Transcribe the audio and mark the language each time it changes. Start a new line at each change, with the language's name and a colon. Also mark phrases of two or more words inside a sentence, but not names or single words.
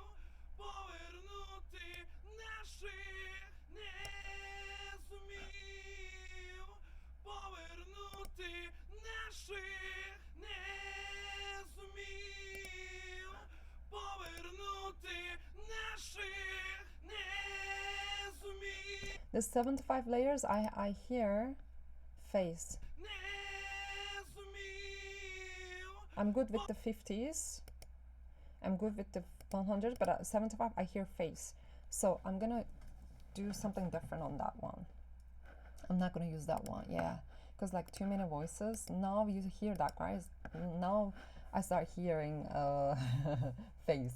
Ukrainian: Повернути наших не зумів. Повернути наших не зумів. Повернути наших не зумів.
English: The 75 layers, I hear phase.
Ukrainian: Не зумів.
English: I'm good with the 50s. I'm good with the 100, but at 75 I hear phase. So I'm gonna do something different on that one. I'm not gonna use that one, yeah, because like too many voices. Now you hear that, guys. Now I start hearing phase.